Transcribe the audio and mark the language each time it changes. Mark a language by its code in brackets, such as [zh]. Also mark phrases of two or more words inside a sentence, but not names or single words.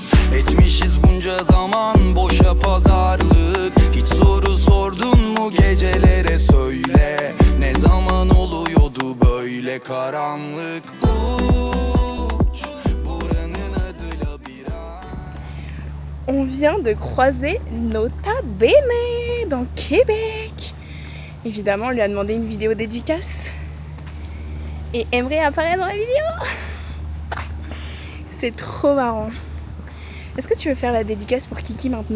[tr] Etmişiz bunca zaman boşa pazarlık. Hiç soru sordun mu gecelere söyle. Ne zaman oluyordu böyle karanlık. Uç, buranın adı labirent. [fr] On vient de croiser Nota Bene dans Québec. Évidemment, on lui a demandé une vidéo dédicace. Et Emery apparaît dans la vidéo. C'est trop marrant. Est-ce que tu veux faire la dédicace pour Kiki maintenant?